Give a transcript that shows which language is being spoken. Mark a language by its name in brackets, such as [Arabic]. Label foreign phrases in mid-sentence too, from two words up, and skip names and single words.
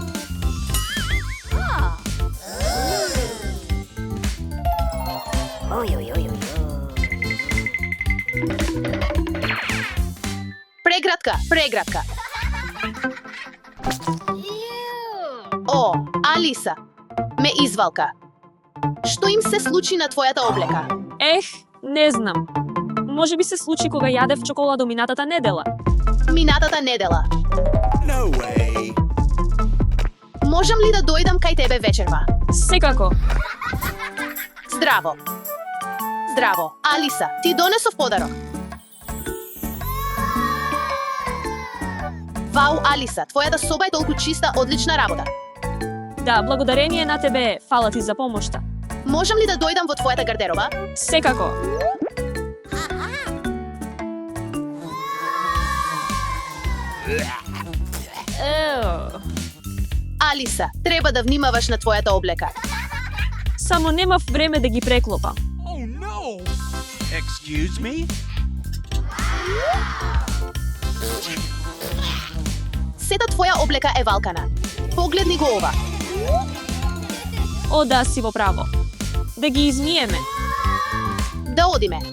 [Macedonian] Преградка. О, Алиса, ме извалка. Што им се случи на твојата облека? Ех, не знам. Може би се случи кога јадев чоколадо минатата недела. Минатата недела. [English] No way. [Macedonian] Можам ли да дојдам кај тебе вечерва? Секако. Здраво. Алиса, ти донесов подарок. Вау, Алиса, твојата соба е толку чиста, одлична работа. Да, благодарение на тебе, фала ти за помошта. Можам ли да дојдам во твојата гардероба? Секако. Алиса, треба да внимаваш на твојата облека. Само немав време да ги преклопам. [English] Oh no. Excuse me? [Macedonian] Сета твоја облека е валкана. Погледни го ова. О, да, си во право. Да ги измиеме. Да одиме.